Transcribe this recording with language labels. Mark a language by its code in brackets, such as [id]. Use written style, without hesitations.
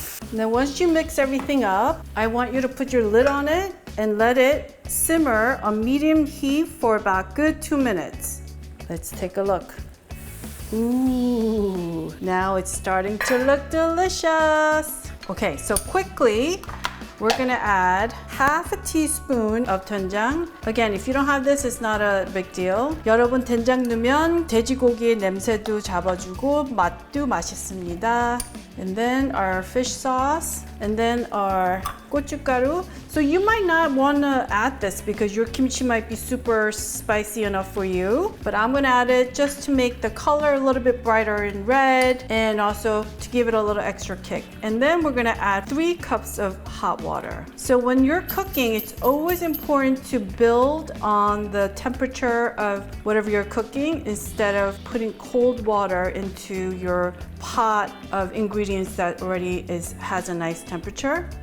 [en] And then once you mix everything up, I want you to put your lid on it and let it simmer on medium heat for about good 2 minutes. Let's take a look. Ooh, now it's starting to look delicious. Okay, so quickly, we're gonna add half a teaspoon of 된장. Again, if you don't have this, it's not a big deal. [ko] 여러분, 된장 넣으면 돼지고기의 냄새도 잡아주고 맛도 맛있습니다. [en] And then our fish sauce, and then our gochugaru. So you might not want to add this because your kimchi might be super spicy enough for you, but I'm going to add it just to make the color a little bit brighter in red and also to give it a little extra kick. And then we're going to add 3 cups of hot water. So when you're cooking, it's always important to build on the temperature of whatever you're cooking instead of putting cold water into your pot of ingredients that already has a nice temperature.